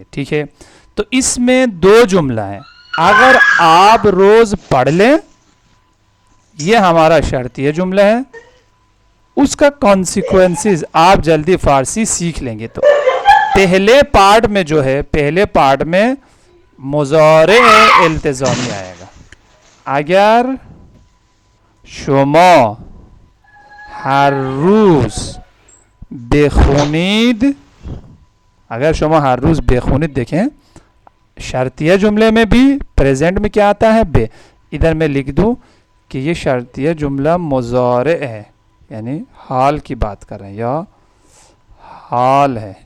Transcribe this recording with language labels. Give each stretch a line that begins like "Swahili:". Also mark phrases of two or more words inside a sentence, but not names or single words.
Hindi: ठीक है, तो इसमें दो जुमला हैं. अगर आप रोज़ पढ़ लें, ये हमारा शर्तिया जुमला है, उसका कॉन्सिक्वेंसेस आप जल्दी फारसी सीख लेंगे. तो पहले पार्ट में जो है, पहले पार्ट में मुज़ारे इल्तिज़ामी आएगा.
Persian: अगर شما هر روز بخونید, اگر شما هر روز بخونید,
Hindi: देखें शर्तिया जुमले में भी प्रेजेंट में क्या आता है, बे. इधर मैं लिख दूं कि ये शर्तिया जुमला मुज़ारे है, यानी हाल की बात कर रहे हैं, या हाल है.